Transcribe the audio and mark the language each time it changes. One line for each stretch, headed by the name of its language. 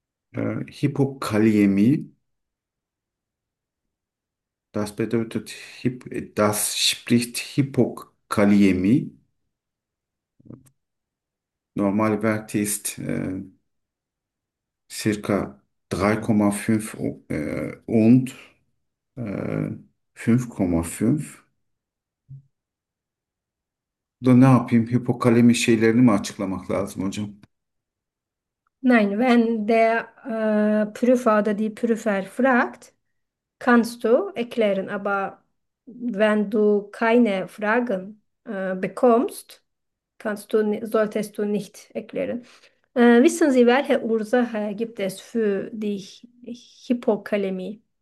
German: Hypokaliämie, das bedeutet, das spricht Hypokaliämie. Normalwert ist circa 3,5 und 5,5.
Turkish: Ne yapayım? Hypokaliämi şeylerini mi açıklamak lazım hocam?
German: Nein, wenn der Prüfer oder die Prüfer fragt, kannst du erklären. Aber wenn du keine Fragen bekommst, solltest du nicht erklären. Wissen Sie, welche Ursache gibt es für die Hypokalämie?